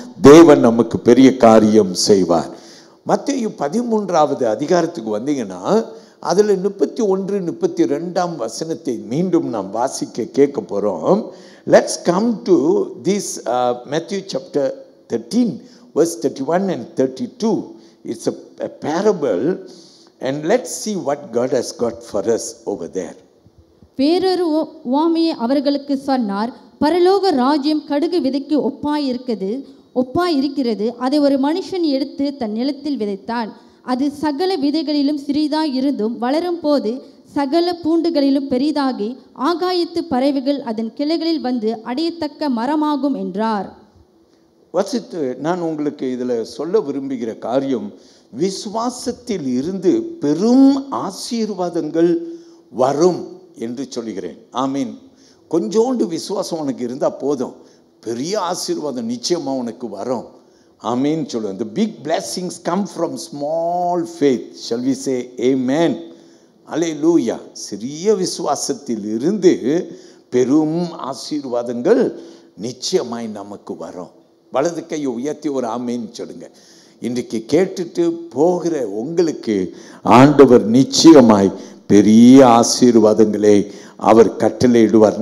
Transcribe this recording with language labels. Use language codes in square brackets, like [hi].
[ta] தேவன் நமக்கு பெரிய காரியம் செய்வார். மத்தேயு 13வது அதிகாரத்துக்கு வந்தீங்கன்னா அதில் 31, 32ஆம் வசனத்தை மீண்டும் நாம் வாசிக்க கேட்க போறோம். [en] Let's come to this Matthew chapter 13 verse 31 and 32. It's a parable. And let's see what God has got for us over there. [ta] வேறொரு உவமையை அவர்களுக்கு சொன்னார். பரலோக ராஜ்யம் கடுகு விதைக்கு ஒப்பாயிருக்கிறது. அதை ஒரு மனுஷன் எடுத்து தன் நிலத்தில் விதைத்தான். அது சகல விதைகளிலும் சிறிதாய் இருந்தும் வளரும் போது சகல பூண்டுகளிலும் பெரிதாகி ஆகாயத்து பறவைகள் அதன் கிளைகளில் வந்து அடையத்தக்க மரமாகும் என்றார். வசித்து நான் உங்களுக்கு இதில் சொல்ல விரும்புகிற காரியம், விசுவாசத்தில் இருந்து பெரும் ஆசீர்வாதங்கள் வரும் என்று சொல்லுகிறேன். ஆமீன். கொஞ்சோண்டு விசுவாசம் உனக்கு இருந்தால் போதும், பெரிய ஆசீர்வாதம் நிச்சயமாக உனக்கு வரும். ஆமீன் சொல்லுவேன். [en] The big blessings come from small faith. Shall we say amen? Hallelujah. [ta] சிறிய விசுவாசத்தில் இருந்து பெரும் ஆசீர்வாதங்கள் நிச்சயமாய் நமக்கு வரும். வலது கையை உயர்த்தி ஒரு ஆமீன் சொல்லுங்க. இன்றைக்கு கேட்டுட்டு போகிற உங்களுக்கு ஆண்டவர் நிச்சயமாய் பெரிய ஆசீர்வாதங்களை அவர் கட்டளையிடுவார்.